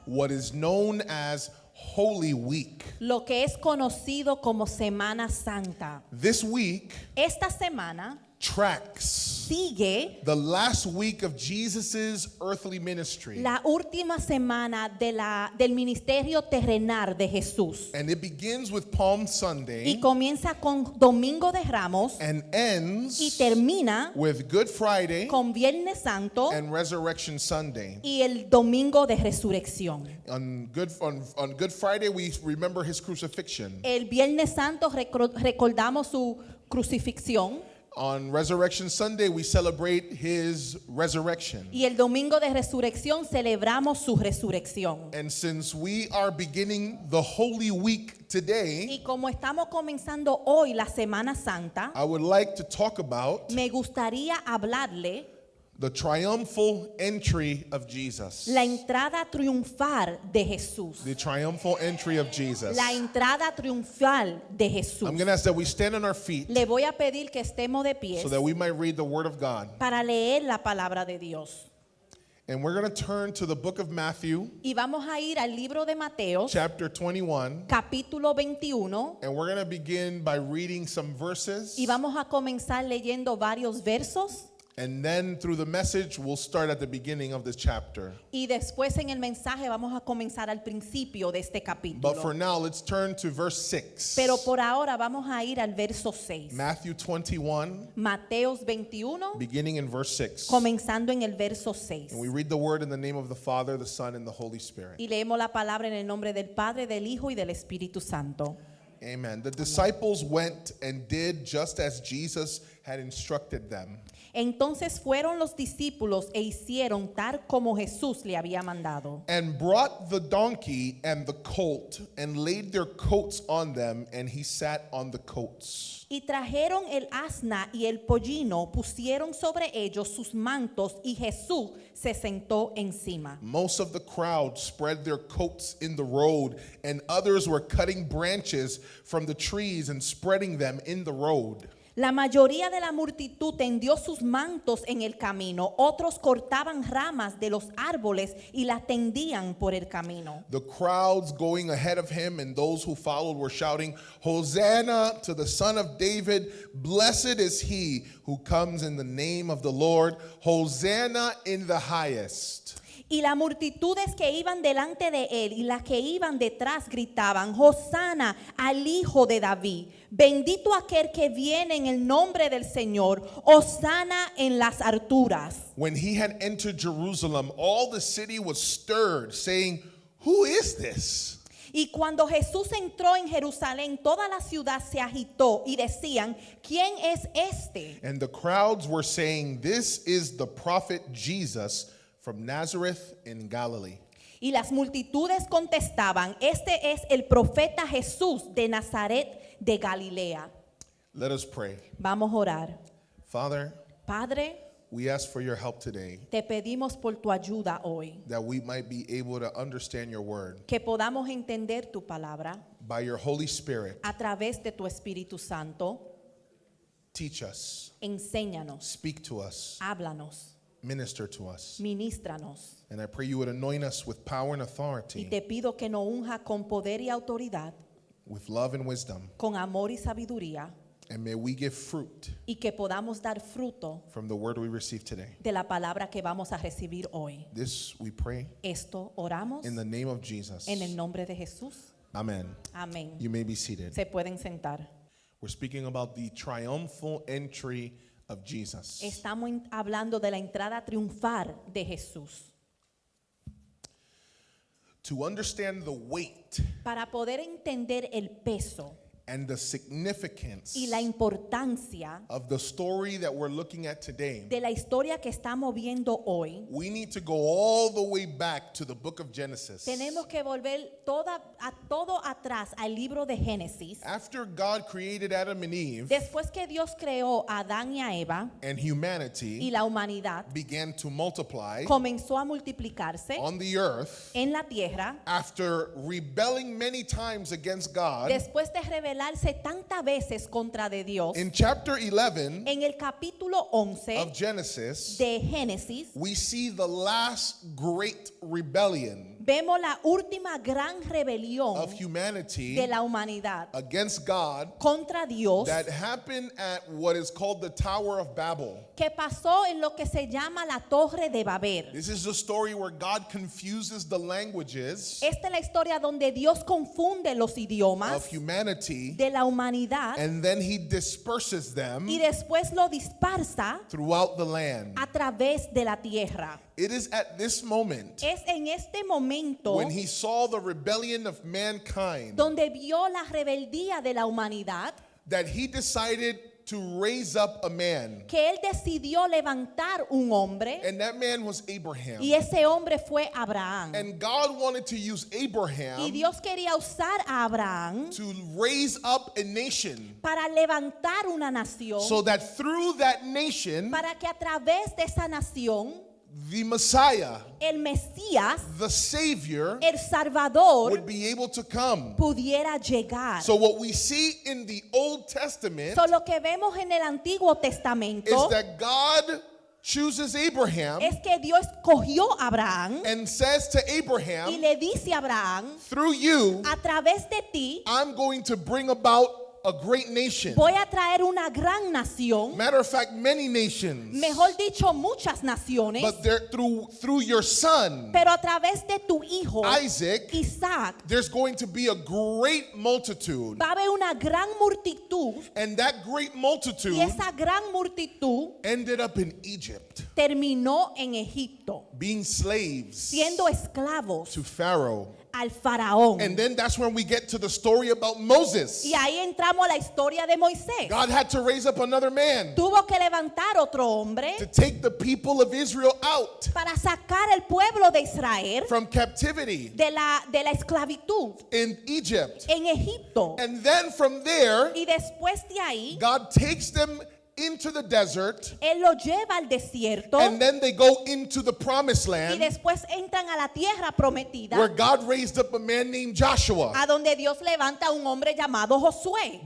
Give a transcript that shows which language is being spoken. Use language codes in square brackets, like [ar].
[en] what is known as Holy Week. [es] lo que es conocido como Semana Santa. [en] This week [es] Esta semana [en] tracks [es] sigue [en] the last week of Jesus's earthly ministry. [es] la última semana del ministerio terrenal de Jesús. [en] And it begins with Palm [es] Y [en] Sunday [es] comienza con Domingo de Ramos [en] and [es] y [en] ends [es] termina [en] with Good Friday [es] con Viernes Santo [en] and Resurrection Sunday. [es] y el Domingo de Resurrección. [en] On Good Friday, we remember his crucifixion. [es] El Viernes Santo recordamos su crucifixión [en] On Resurrection Sunday, we celebrate his resurrection. [es] y el Domingo de Resurrección celebramos su resurrección. [en] And since we are beginning the Holy Week today, [es] Y como estamos comenzando hoy la Semana Santa, [en] I would like to talk about [es] me gustaría hablarle [en] the triumphal entry of Jesus. [es] la entrada triunfal de Jesús. [en] The triumphal entry of Jesus. [es] La entrada triunfal de Jesús. [en] I'm going to ask that we stand on our feet [es] Le voy a pedir que estemos de pie [en] so that we might read the Word of God. [es] para leer la palabra de Dios. [en] And we're going to turn to the book of Matthew, [es] Y vamos a ir al libro de Mateo, [en] chapter 21. [es] capítulo 21, [en] And we're going to begin by reading some verses. [es] y vamos a comenzar leyendo varios versos. [en] And then through the message, we'll start at the beginning of this chapter. [es] Y después en el mensaje vamos a comenzar al principio de este [en] But for now, let's turn to verse 6. [es] Pero por ahora vamos a ir al verso 6. [en] Matthew 21, [es] Mateos 21, [en] beginning in verse 6. [es] comenzando en el verso 6. [en] And we read the word in the name of the Father, the Son, and the Holy Spirit. [es] Y leemos la palabra en el nombre del Padre, del Hijo y del Espíritu Santo. [en] Amen. The disciples went and did just as Jesus had instructed them. [es] Entonces fueron los discípulos e hicieron tal como Jesús le había mandado. [en] And brought the donkey and the colt and laid their coats on them, and he sat on the coats. [es] Y trajeron el asna y el pollino, pusieron sobre ellos sus mantos y Jesús se sentó encima. [en] Most of the crowd spread their coats in the road, and others were cutting branches from the trees and spreading them in the road. [es] La mayoría de la multitud tendió sus mantos en el camino, otros cortaban ramas de los árboles y las tendían por el camino. [en] The crowds going ahead of him and those who followed were shouting, Hosanna to the Son of David. Blessed is he who comes in the name of the Lord. Hosanna in the highest. [es] Y las multitudes que iban delante de él y las que iban detrás gritaban, Hosanna al Hijo de David. Bendito aquel que viene en el nombre del Señor. Hosanna en las alturas. [en] When he had entered Jerusalem, all the city was stirred, saying, Who is this? [es] Y cuando Jesús entró en Jerusalén, toda la ciudad se agitó y decían, ¿quién es este? [en] And the crowds were saying, This is the prophet Jesus from Nazareth in Galilee. [es] Y las multitudes contestaban, este es el profeta Jesús de Nazaret de Galilea. [en] Let us pray. [es] Vamos a orar. [en] Father, [es] Padre, [en] we ask for your help today, [es] te pedimos por tu ayuda hoy, [en] that we might be able to understand your word [es] que podamos entender tu palabra [en] by your Holy Spirit. [es] a través de tu Espíritu Santo. [en] Teach us, [es] Enséñanos, [en] speak to us, [es] háblanos, [en] minister to us. [es] ministranos. [en] And I pray you would anoint us with power and [es] Y [en] authority, [es] te pido que nos unja con poder y autoridad, [en] with love and wisdom, [es] con amor y sabiduría, [en] and may we give fruit [es] y que podamos dar fruto [en] from the word we receive today. [es] de la palabra que vamos a recibir hoy. [en] This we pray [es] Esto oramos [en] in the name of Jesus. [es] en el nombre de Jesús. [en] Amen. [es] Amén. [en] You may be seated. [es] Se pueden sentar. [en] We're speaking about the triumphal entry of Jesus. [es] Estamos hablando de la entrada triunfal de Jesús. [en] To understand the weight [es] Para poder entender el peso [en] and the significance [es] y la importancia [en] of the story that we're looking at today, [es] de la historia que estamos viendo hoy, [en] we need to go all the way back to the book of Genesis. [es] tenemos que volver todo atrás al libro de Génesis. [en] After God created Adam and Eve, [es] Después que Dios creó a Adán y a Eva [en] and [es] y [en] humanity [es] la humanidad [en] began to multiply [es] comenzó a multiplicarse [en] on the earth, [es] en la tierra, [en] after rebelling many times against God, [es] después de rebelarse tantas veces contra de Dios, [en] in chapter 11 [es] en el capítulo 11 [en] of Genesis, [es] de Génesis, [en] we see the last great rebellion [es] vemos la última gran rebelión [en] of humanity [es] de la humanidad [en] against God [es] contra Dios [en] that happened at what is called the Tower of Babel. [es] que pasó en lo que se llama la Torre de Babel. [en] This is the story where God confuses the languages [es] Esta es la historia donde Dios confunde los [en] of [es] idiomas [en] humanity, [es] de la humanidad [en] and then he disperses them [es] y después lo dispersa [en] throughout the land. [es] a través de la tierra. [en] It is at this moment, [es] Es en este momento [en] when he saw the rebellion of mankind, [es] donde vio la rebeldía de la humanidad, [en] that he decided to raise up a man. [es] que él decidió levantar un hombre, [en] And that man was Abraham. [es] y ese hombre fue Abraham. [en] And God wanted to use [es] Y [en] Abraham [es] Dios quería usar a Abraham [en] to raise up a nation, [es] para levantar una nación, [en] so that through that nation, [es] para que a través de esa nación [en] the Messiah, [es] el Mesías, [en] the Savior, [es] el Salvador, [en] would be able to come. [es] pudiera llegar. [en] So what we see in the Old Testament [es] So, lo que vemos en el Antiguo Testamento [en] is that God chooses Abraham [es] es que Dios cogió a Abraham [en] and says to [es] y [en] Abraham, [es] le dice a Abraham, [en] through you, [es] a través de ti [en] I'm going to bring about a great nation. [es] voy a traer una gran nación, [en] Matter of fact, many nations. [es] mejor dicho, muchas naciones, [en] But they're through your son, [es] pero a través de tu hijo, [en] Isaac, [es] Isaac, [en] there's going to be a great multitude. [es] va a haber una gran multitud, [en] And that great [es] y [en] multitude [es] esa gran multitud [en] ended up in Egypt, [es] terminó en Egipto, [en] being slaves [es] siendo esclavos [en] to Pharaoh. [es] al faraón. [en] And then that's when we get to the story about Moses. [es] Y ahí entramos a la historia de Moisés. [en] God had to raise up another man [es] Tuvo que levantar otro hombre [en] to take the people of Israel out [es] para sacar el pueblo de Israel [en] from captivity [es] de la esclavitud [en] in Egypt. [es] en Egipto. [en] And then from there, [es] Y después de ahí, [en] God takes them into the desert, [es] Él lo lleva al desierto [en] and then they go into the promised [es] y [en] land, [es] después entran a la tierra prometida, [en] where God raised up a man named Joshua. [es] a donde Dios levanta a un hombre llamado Josué.